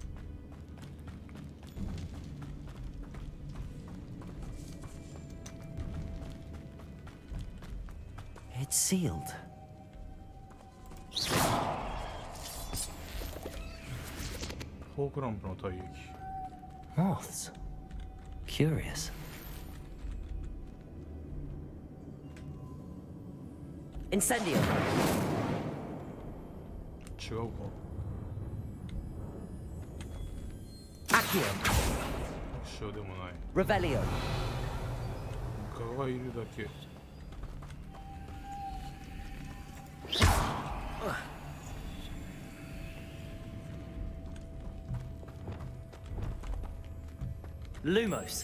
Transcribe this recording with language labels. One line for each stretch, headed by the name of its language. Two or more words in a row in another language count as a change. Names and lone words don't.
English: It's sealed.
Japanese: フォークランプの体液。
English: Moths. Curious. Incendio.
Japanese: 違うか。
English: Accio.
Japanese: アクションでもない。
English: Revelio.
Japanese: ガがいるだけ。
English: Lumos.